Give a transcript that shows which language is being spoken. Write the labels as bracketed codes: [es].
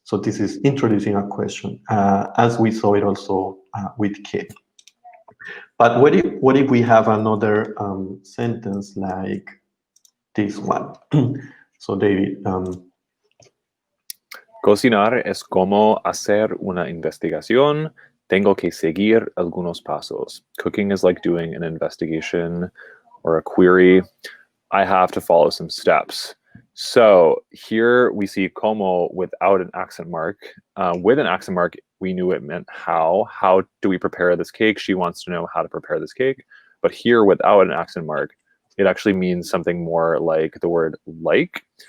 [en] So this is introducing a question, as we saw it also with K. But what if we have another sentence like this one? So David. [es] Cocinar es como hacer una investigación. Tengo que seguir algunos pasos. [en] Cooking is like doing an investigation or a query. I have to follow some steps. So here we see como without an accent mark. With an accent mark, we knew it meant how. How do we prepare this cake? She wants to know how to prepare this cake. But here without an accent mark, it actually means something more like the word like.